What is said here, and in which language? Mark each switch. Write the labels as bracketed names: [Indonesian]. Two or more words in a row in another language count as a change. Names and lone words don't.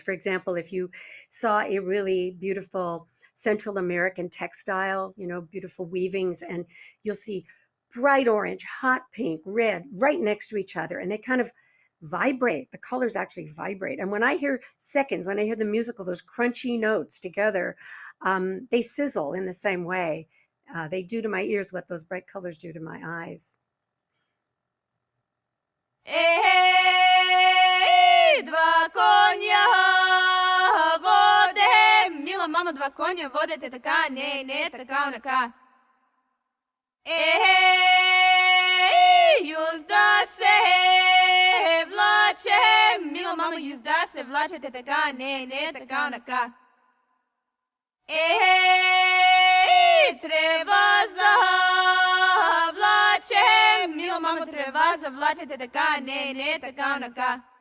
[English] For example, if you saw a really beautiful Central American textile, beautiful weavings, and you'll see bright orange, hot pink, red, right next to each other. And they kind of vibrate. The colors actually vibrate. And when I hear seconds, when I hear the musical, those crunchy notes together, they sizzle in the same way. They do to my ears what those bright colors do to my eyes. [Macedonian] Два коня воде, мила мама, два коня водите така, не така, онака. Юзда се влаче, мила мама, юзда се влачете така, не така, онака. Трева завлаче, мила мама, трева завлачете така, не така, онака.